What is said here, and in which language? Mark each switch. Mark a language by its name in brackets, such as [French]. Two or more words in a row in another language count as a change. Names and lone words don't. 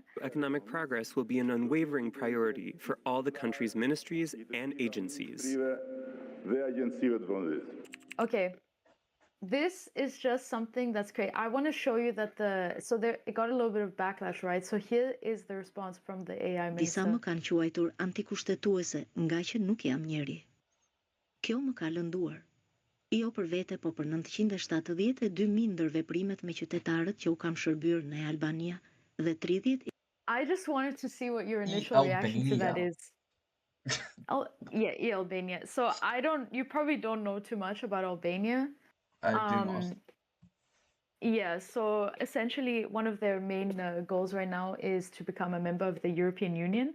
[English] Economic progress will be an unwavering priority for all the country's ministries and agencies. Okay. This is just something that's great. I want to show you that it got a little bit of backlash, right? So here is the response from the AI [Albanian] Disa minister. më kanë quajtur antikushtetuese nga që nuk jam njeri. Kjo më ka lënduar. Jo për vete, po për 972.000 ndër veprimet me qytetarët që u kam shërbyer në Albania dhe 30. [English] I just wanted to see what your initial reaction to that Albania. is. Oh, yeah, Albania. So you probably don't know too much about Albania. I do not. Yeah, so essentially one of their main goals right now is to become a member of the European Union.